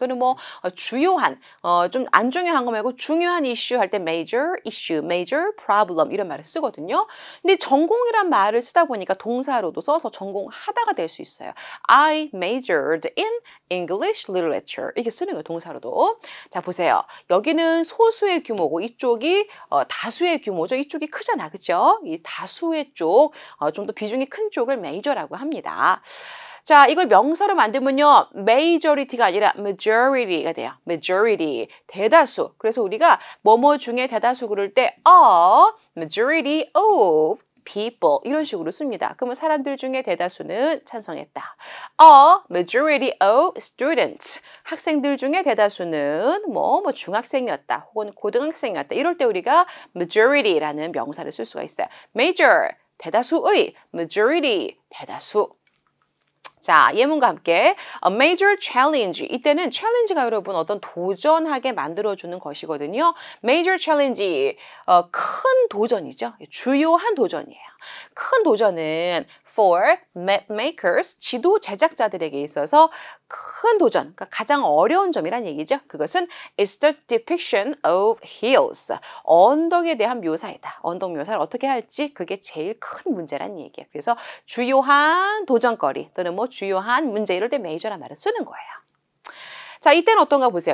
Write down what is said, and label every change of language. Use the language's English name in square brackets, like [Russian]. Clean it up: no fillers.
[Korean] 또는 뭐 주요한 좀 안 중요한 거 말고 중요한 이슈 할 때 major issue, major problem 이런 말을 쓰거든요. 근데 전공이란 말을 쓰다 보니까 동사로도 써서 전공하다가 될 수 있어요. [English] I majored in English literature [Korean] 이렇게 쓰는 거예요. 동사로도. 자, 보세요. 여기는 소수의 규모고 이쪽이 다수의 규모죠. 이쪽이 크잖아. 그렇죠? 이 다수의 쪽, 좀 더 비중이 큰 쪽을 major라고 합니다. 자, 이걸 명사로 만들면요. majority가 아니라 majority가 돼요. majority, 대다수. 그래서 우리가 뭐뭐 중에 대다수 그럴 때 a majority of people 이런 식으로 씁니다. 그러면 사람들 중에 대다수는 찬성했다. [English] A majority of students [Korean] 학생들 중에 대다수는 뭐 중학생이었다 혹은 고등학생이었다. 이럴 때 우리가 majority라는 명사를 쓸 수가 있어요. major 대다수의 majority 대다수. 자, 예문과 함께 a major challenge. 이때는 challenge가 여러분 어떤 도전하게 만들어주는 것이거든요. major challenge, 큰 도전이죠. 주요한 도전이에요. 큰 도전은 [English] for map makers, [Korean] 지도 제작자들에게 있어서 큰 도전, 그러니까 가장 어려운 점이란 얘기죠. 그것은 [English] is the depiction of hills. [Korean] 언덕에 대한 묘사이다. 언덕 묘사를 어떻게 할지 그게 제일 큰 문제란 얘기예요. 그래서 주요한 도전거리 또는 뭐 주요한 문제 이럴 때 major란 말을 쓰는 거예요. 자, 이때는 어떤가 보세요.